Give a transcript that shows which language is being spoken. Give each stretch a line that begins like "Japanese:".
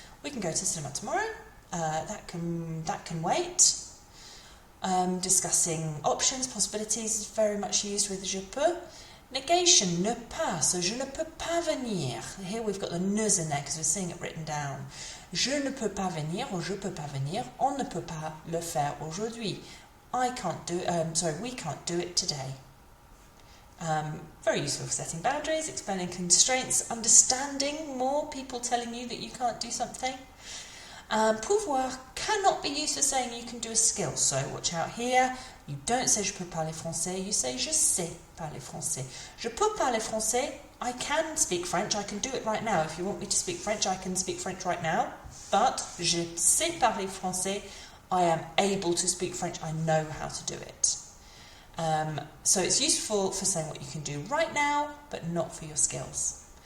English: We can go to the cinema tomorrow. That can wait. Discussing options, possibilities is very much used with je peux. Negation,
French: ne pas, so je ne peux pas venir.
English: Here we've got the ne's in there because we're seeing it written down.
French: Je ne peux pas venir or je peux pas venir. On ne peut pas le faire aujourd'hui.
English: We can't do it today. Very useful for setting boundaries, explaining constraints, understanding more people telling you that you can't do something. Pouvoir cannot be used for saying you can do a skill, so watch out here. You don't say
French: je peux parler français,
English: you say
French: je sais parler français. Je peux parler français,
English: I can speak French, I can do it right now. If you want me to speak French, I can speak French right now. But
French: je sais parler français,
English: I am able to speak French, I know how to do it. So it's useful for saying what you can do right now, but not for your skills.